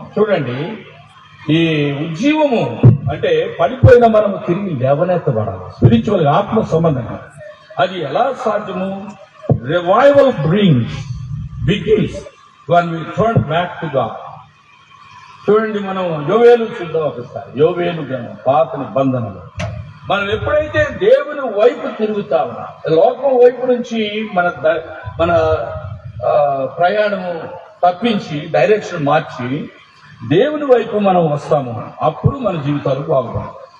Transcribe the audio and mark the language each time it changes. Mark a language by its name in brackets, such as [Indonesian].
[Telugu] చూడండి, ఈ ఉజ్జీవము అంటే పడిపోయిన మనము తిరిగి లేవనెత్తబడాలి. స్పిరిచువల్ ఆత్మ సంబంధంగా అది ఎలా సాధ్యము? [English] Revival begins when we turn back to God. [Telugu] చూడండి, మనం యోవేలు చూద్దాం ఒకసారి. యోవేలు పాత నిబంధనలు మనం ఎప్పుడైతే దేవుని వైపు తిరుగుతామో, లోకం వైపు నుంచి మన ప్రయాణము తప్పించి డైరెక్షన్ మార్చి దేవుని వైపు మనం వస్తాము, అప్పుడు మన జీవితాలు బాగుంటాయి.